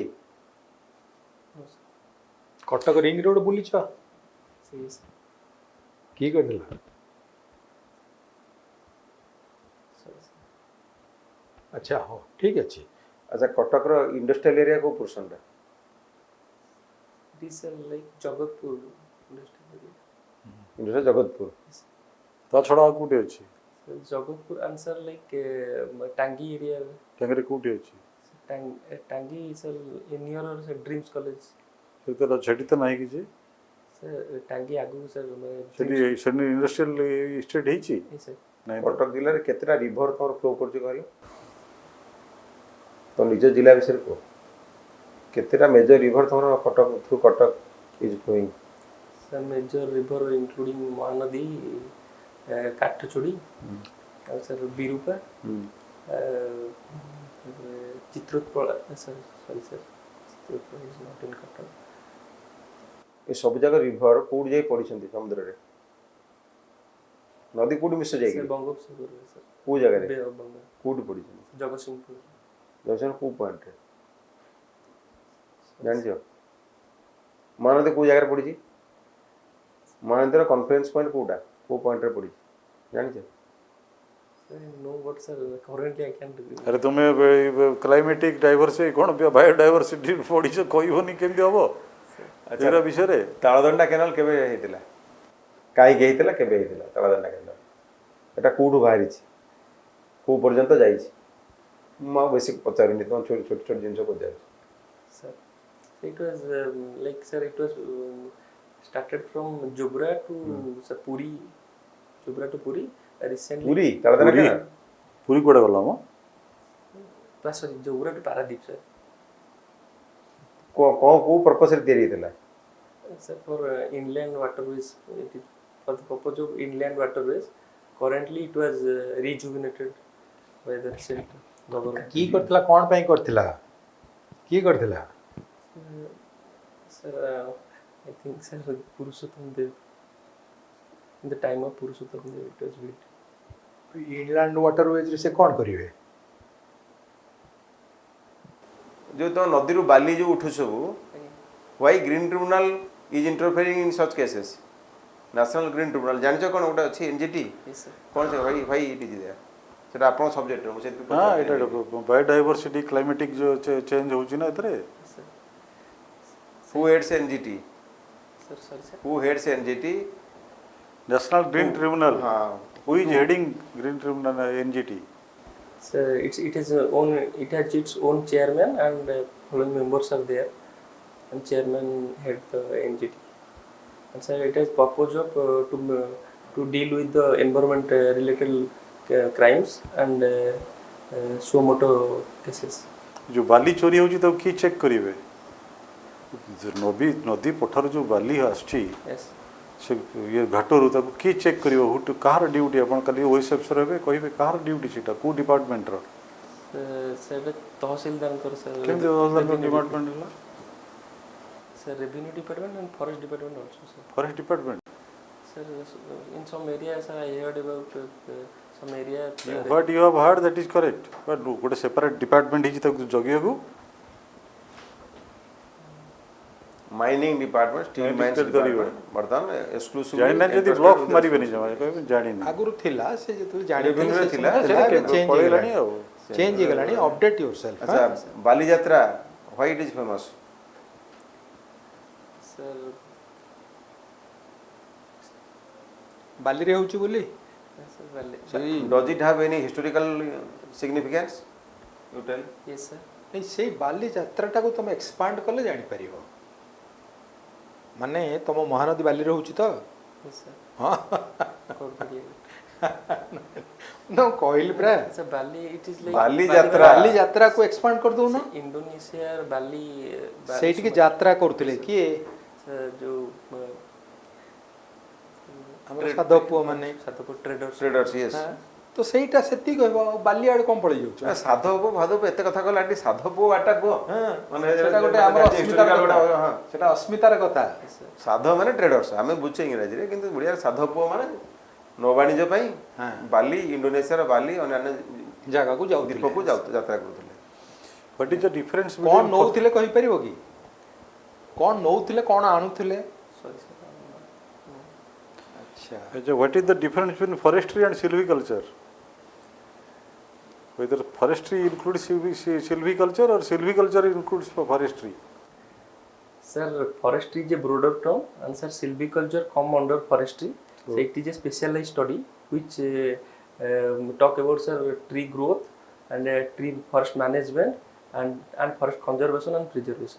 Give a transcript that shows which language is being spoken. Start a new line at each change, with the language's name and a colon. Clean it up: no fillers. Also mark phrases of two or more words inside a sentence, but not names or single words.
English: No sir.
Odia: କଟକ ରିଙ୍ଗ ରୋଡ ବୁଲିଛ
English: Yes.
Odia: କିଏ କରିଥିଲା
English: Sorry sir.
Odia: ଆଚ୍ଛା ହଉ ଠିକ ଅଛି ଆଚ୍ଛା କଟକର
English: industrial area
Odia: କୋଉ ପୋର୍ସନଟା?
English: It is sir like Jagatpur industrial area.
Odia: ଇଣ୍ଡଷ୍ଟ୍ରିଆଲ ଜଗତପୁର। ତା ଛଡ଼ା ଆଉ କୋଉଠି ଅଛି?
English: Sir, Jagatpur and sir like Tangi area.
Odia: ତାଙ୍କରେ କୋଉଠି ଅଛି?
English: Tangi sir near sir Dreams College.
Odia: ସେଠି ତ ନାହିଁ କିଛି।
English: Sir Tangi agu sir
Odia: ସେଠି
English: industrial estate
Odia: ହେଇଛି?
English: Yes sir.
Odia: ନାହିଁ। କଟକ ଜିଲ୍ଲାରେ କେତେଟା ରିଭର ତମର ଫ୍ଲୋ କରୁଛି କହିଲ? ତ ନିଜ ଜିଲ୍ଲା ବିଷୟରେ କୁହ।
English: କେତେଟା major river ତମର କଟକ through Cuttack is flowing? Sir major river including Mahanadi, Kathachudi, and sir Birupa, Chitrutpala. Sorry sir, Chitrutpala is not in Kathak.
Odia: ଏ ସବୁ ଜାଗା ରିଭର କୋଉଠି ଯାଇ ପଡ଼ିଛନ୍ତି ସମୁଦ୍ରରେ? ନଦୀ କୋଉଠି ମିଶ
English: Sir
Odia: ଯାଇକି
English: Bangopsagar sir.
Odia: କୋଉ ଜାଗାରେ
English: Bay of Bengal.
Odia: କୋଉଠି ପଡ଼ିଛନ୍ତି?
English: Jagatsinghpur.
Odia: ଜଗତସିଂହପୁର କୋଉ ପଏଣ୍ଟରେ ଜାଣିଛ? ମହାନଦୀ କୋଉ ଜାଗାରେ ପଡ଼ିଛି? ମହାନଦୀର
English: conference point
Odia: କୋଉଟା କୋଉ ପଏଣ୍ଟରେ ପଡ଼ିଛି ଜାଣିଛ?
English: Sir no but sir currently I can't remember.
Odia: ଆରେ ତୁମେ
English: climatic diversity
Odia: କ'ଣ ବାୟୋଡାଇଭର୍ସିଟି ପଢ଼ିଛ କହିବନି କେମିତି ହବ ଏଗୁଡ଼ା ବିଷୟରେ? ତାଳଦଣ୍ଡା କେନାଲ କେବେ ହେଇଥିଲା? କାହିଁକି ହେଇଥିଲା? କେବେ ହେଇଥିଲା ତାଳଦଣ୍ଡା କେନାଲ? ଏଟା କୋଉଠୁ ବାହାରିଛି? କୋଉ ପର୍ଯ୍ୟନ୍ତ ଯାଇଛି? ମୁଁ ଆଉ ବେଶୀ ପଚାରିନି, ତମ ଛୋଟ ଛୋଟ ଜିନିଷ ପଚାରୁଛି।
English: Sir, it was like sir it was started from Jubra to sir Puri, Jubra to Puri. Recently.
Odia: ପୁରୀ ତାଳଦଣ୍ଡା କେନାଲ ପୁରୀ କୁଆଡ଼େ ଗଲା ମ?
English: Sorry, Jubra to Paradip sir.
Odia: କ'ଣ କୋଉ ପର୍ପସରେ ତିଆରି ହେଇଥିଲା?
English: Sir for inland waterways, it is for the purpose of inland waterways. Currently it was rejuvenated by the recent government.
Odia: କିଏ କରିଥିଲା କ'ଣ ପାଇଁ କରିଥିଲା କିଏ କରିଥିଲା
English: Sir, I think sir Purushottam Dev. In the time of Purushottam Dev it was built. inland waterways
Odia: ସେ କ'ଣ କରିବେ ଯୋଉ ତମ ନଦୀରୁ ବାଲି ଯୋଉ ଉଠୁ ସବୁ,
English: why Green Tribunal is interfering in such cases?
Odia: ନ୍ୟାସନାଲ୍ ଗ୍ରୀନ୍ ଟ୍ରିବ୍ୟୁନାଲ ଜାଣିଛ କ'ଣ ଗୋଟେ ଅଛି ଏନ୍ଜିଟି?
English: Yes sir.
Odia: କ'ଣ ସେ
English: why it is there?
Odia: ସେଟା ଆପଣଙ୍କ ସବଜେକ୍ଟରେ ମୁଁ ହଁ ସେଥିପାଇଁ ଏଇଟା
English: biodiversity climatic
Odia: ଯୋଉ ଚେଞ୍ଜ ହେଉଛି ନା ଏଥିରେ।
English: Yes, sir. who heads NGT? Sir, sorry sir. who heads NGT? ନ୍ୟାସନାଲ୍ ଗ୍ରୀନ୍ ଟ୍ରିବ୍ୟୁନାଲ
Odia: ହଁ
English: who is heading Green Tribunal NGT? Sir, it has its own chairman and following members are there, and chairman head the NGT. And sir, it has purpose of to deal with the environment related crimes and suo moto cases.
Odia: ଯୋଉ ବାଲି ଚୋରି ହେଉଛି ତାକୁ କିଏ ଚେକ୍ କରିବେ? ନଦୀ ପଠାରୁ ଯୋଉ ବାଲି ଆସୁଛି
English: Yes.
Odia: ସେ ଇଏ ଘାଟରୁ ତାକୁ କିଏ ଚେକ୍ କରିବ? କାହାର ଡ୍ୟୁଟି? ଆପଣ କାଲି OAS ଅଫିସର ହେବେ କହିବେ କାହାର ଡ୍ୟୁଟି ସେଇଟା କୋଉ ଡିପାର୍ଟମେଣ୍ଟର?
English: Sir, ତହସିଲଦାରଙ୍କର sir.
Odia: କେମିତି ଡିପାର୍ଟମେଣ୍ଟ ହେଲା?
English: Sir, revenue department and forest department also sir. ଫରେଷ୍ଟ ଡିପାର୍ଟମେଣ୍ଟ? Sir, in some areas I heard about some area. What you have heard that is correct.
Odia: But ଗୋଟେ ସେପାରେଟ ଡିପାର୍ଟମେଣ୍ଟ ହେଇଛି ତାକୁ ଜଗିବାକୁ।
English: mining department, steel mines department ବର୍ତ୍ତମାନ ଏକ୍ସକ୍ଲୁସିଭ
Odia: ଜାଣିନା ଯଦି ବ୍ଲକ୍ ମାରିବେନି ଜମା କହିବେ ଜାଣିନି। ଆଗରୁ ଥିଲା ସେ ଯେତେବେଳେ Revenue ରେ ଥିଲା, ପଳେଇଲାଣି ଆଉ।
English: ଚେଞ୍ଜ ହେଇଗଲାଣି update your self ଆଚ୍ଛା ବାଲିଯାତ୍ରା why it is famous? Sir,
Odia: ବାଲିରେ ହେଉଛି ବୋଲି
English: sir, well, Does it have any historical significance? You tell. yes sir.
Odia: ନାଇଁ ସେଇ ବାଲି ଯାତ୍ରାଟାକୁ ତମେ ଏକ୍ସପାଣ୍ଡ କଲେ ଜାଣିପାରିବ ମାନେ ତମ ମହାନଦୀ ବାଲିରେ ହେଉଛି ତ
English: Yes sir.
Odia: ହଁ
English: God very good. ना कहली प्रा So Bali, it is like Bali Jatra.
Hindi: बाली यात्रा को एक्सपांड कर दो ना
English: Indonesia, Bali.
Odia: ସେଇଠି କି ଯାତ୍ରା କରୁଥିଲେ କିଏ
Hindi: जो
Odia: ଆମର ସାଧବ ପୁଅ ମାନେ
English: sadhu traders Traders, yes.
Odia: ହଁ, ତ ସେଇଟା ସେତିକି କହିବ ଆଉ ବାଲି ଆଡେ କଣ ପଳେଇ ଯାଉଛ ସାଧବ ଭାଧବ ଏତେ କଥା କହିଲା ଆଣ୍ଟି ସାଧବ ପୁଅ ବାଟା କୁହ ହଁ, ମାନେ ସେଟା ଗୋଟେ ଆମର ଅସ୍ମିତାର
English: historical
Odia: କଥା। ଗୋଟେ, ହଁ। ସେଟା ଅସ୍ମିତାର କଥା ସାଧବ ମାନେ ଟ୍ରେଡର୍ସ ଆମେ ବୁଝେ ଇଂରାଜୀରେ କିନ୍ତୁ ଓଡ଼ିଆରେ ସାଧବ ପୁଅ ମାନେ ନୌବାଣିଜ୍ୟ ପାଇଁ ହଁ। ବାଲି ଇଣ୍ଡୋନେସିଆର ବାଲି ଅନ୍ୟାନ୍ୟ ଜାଗାକୁ ଯାଉଥିଲେ ଦ୍ୱୀପକୁ ଯାତ୍ରା କରୁଥିଲେ।
English: What is the difference
Odia: କଣ
English: between
Odia: ନଉଥିଲେ କହିପାରିବ କି କଣ ନଉଥିଲେ କଣ ଆଣୁଥିଲେ ଆଚ୍ଛା
English: what is the difference between forestry and silviculture? Whether forestry includes silviculture or silviculture includes forestry? Sir, forestry is a broader term, and sir, silviculture come under forestry. So it is a specialized study which talk about sir tree growth and tree forest management and forest conservation and preservation.